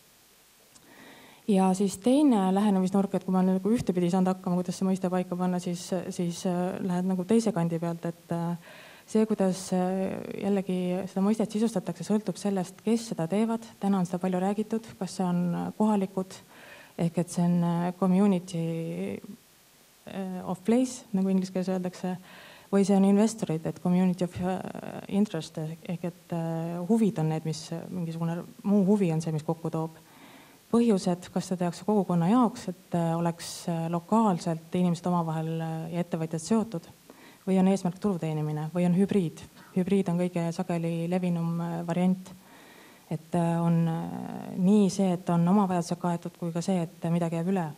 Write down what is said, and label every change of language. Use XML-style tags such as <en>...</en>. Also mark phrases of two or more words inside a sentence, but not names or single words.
<et>Ja siis teine lähenemisnurk, et kui ma nagu ühtepidi saanud hakkama, kuidas see mõiste paika panna, siis lähed nagu teise kandi pealt, et see, kuidas jällegi seda mõistet sisustatakse, sõltub sellest, kes seda teevad. Täna on seda palju räägitud, kas see on kohalikud, ehk et see on</et> <en>community of place,</en> <et>nagu inglise keeles öeldakse, või see on investorid, et</et> <en>community of interest,</en> <et>ehk et huvid on need, mis mingisugune muu huvi on see, mis kokku toob. Põhjused, kas seda tehakse kogukonna jaoks, et oleks lokaalselt inimesed omavahel ja ettevõtjad seotud, või on eesmärk tulu teenimine, või on hübriid. Hübriid on kõige sageli levinum variant. Et on nii see, et on oma vajadused kaetud, kui ka see, et midagi jääb üle.</et>